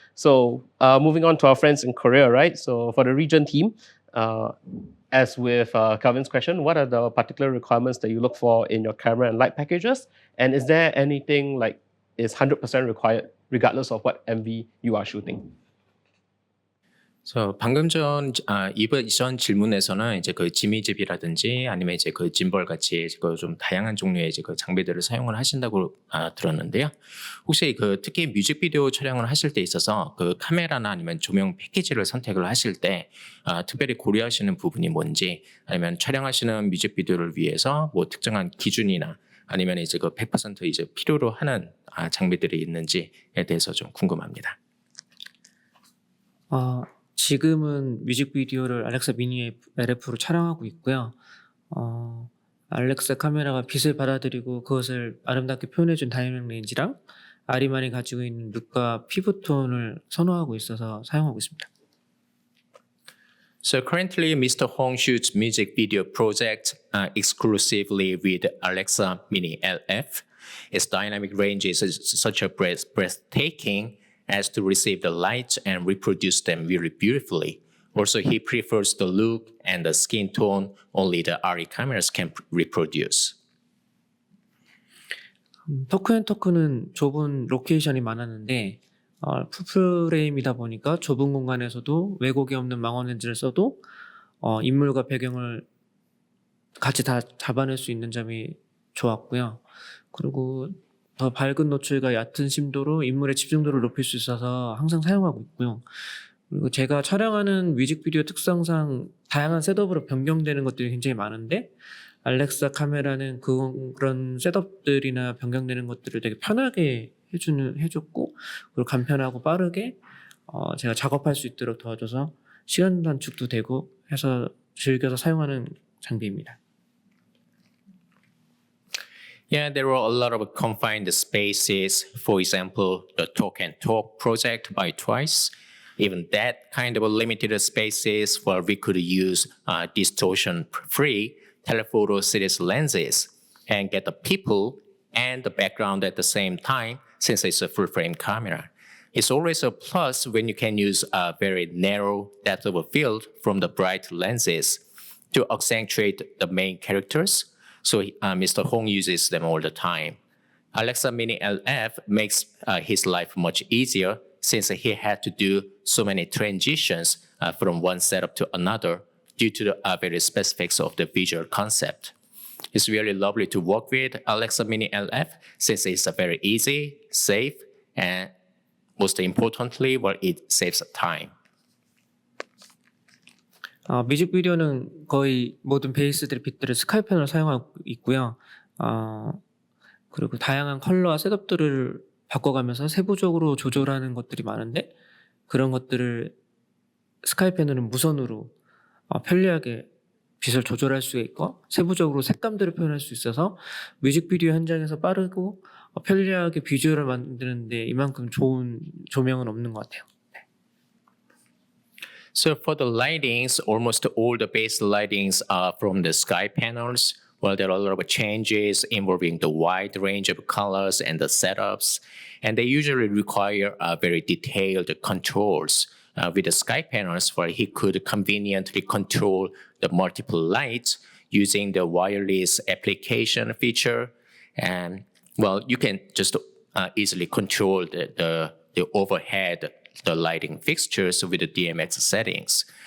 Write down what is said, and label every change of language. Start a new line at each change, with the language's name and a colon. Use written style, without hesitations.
English: So, moving on to our friends in Korea, right? So, for the region team, as with Kelvin's question, what are the particular requirements that you look for in your camera and light packages? And is there anything like is 100% required regardless of what MV you are shooting?
Korean: So 방금 전 이번 이전 질문에서는 이제 그 지미집이라든지 아니면 이제 그 짐벌 같이 그 좀 다양한 종류의 이제 그 장비들을 사용을 하신다고 들었는데요. 혹시 그 특히 뮤직비디오 촬영을 하실 때 있어서 그 카메라나 아니면 조명 패키지를 선택을 하실 때 특별히 고려하시는 부분이 뭔지, 아니면 촬영하시는 뮤직비디오를 위해서 뭐 특정한 기준이나 아니면 이제 그 100% 이제 필요로 하는 장비들이 있는지에 대해서 좀 궁금합니다. 지금은 뮤직비디오를 알렉사 미니 LF로 촬영하고 있고요. 알렉사 카메라가 빛을 받아들이고 그것을 아름답게 표현해준 다이내믹 렌즈랑 아리만이 가지고 있는 룩과 피부톤을 선호하고 있어서 사용하고 있습니다.
English: So currently, Mr. Hong shoots music video projects exclusively with Alexa Mini LF. Its dynamic range is such a breathtaking as to receive the light and reproduce them very beautifully. Also, he prefers the look and the skin tone only the ARRI cameras can reproduce.
Korean: 토크앤토크는 좁은 로케이션이 많았는데 풀프레임이다 보니까 좁은 공간에서도 왜곡이 없는 망원 렌즈를 써도 인물과 배경을 같이 다 잡아낼 수 있는 점이 좋았고요. 그리고 더 밝은 노출과 얕은 심도로 인물의 집중도를 높일 수 있어서 항상 사용하고 있고요. 그리고 제가 촬영하는 뮤직비디오 특성상 다양한 셋업으로 변경되는 것들이 굉장히 많은데 알렉사 카메라는 그런 셋업들이나 변경되는 것들을 되게 편하게 해줬고, 그리고 간편하고 빠르게 제가 작업할 수 있도록 도와줘서 시간 단축도 되고 해서 즐겨서 사용하는 장비입니다.
English: Yeah, there were a lot of confined spaces. For example, the Talk and Talk project by Twice. Even that kind of limited spaces where we could use distortion-free telephoto series lenses and get the people and the background at the same time, since it's a full-frame camera. It's always a plus when you can use a very narrow depth of field from the bright lenses to accentuate the main characters. So Mr. Hong uses them all the time. Alexa Mini LF makes his life much easier since he had to do so many transitions from one setup to another due to the various specifics of the visual concept. It's really lovely to work with Alexa Mini LF since it's very easy, safe, and most importantly, it saves time.
Korean: 뮤직비디오는 거의 모든 베이스들 빛들을 스카이펜으로 사용하고 있고요. 그리고 다양한 컬러와 셋업들을 바꿔가면서 세부적으로 조절하는 것들이 많은데 그런 것들을 스카이펜으로는 무선으로 편리하게 빛을 조절할 수 있고 세부적으로 색감들을 표현할 수 있어서 뮤직비디오 현장에서 빠르고 편리하게 비주얼을 만드는데 이만큼 좋은 조명은 없는 것 같아요.
English: So for the lightings, almost all the base lightings are from the sky panels. Well, there are a lot of changes involving the wide range of colors and the setups, and they usually require very detailed controls. With the sky panels, where he could conveniently control the multiple lights using the wireless application feature, and well, you can just easily control the overhead, the lighting fixtures with the DMX settings.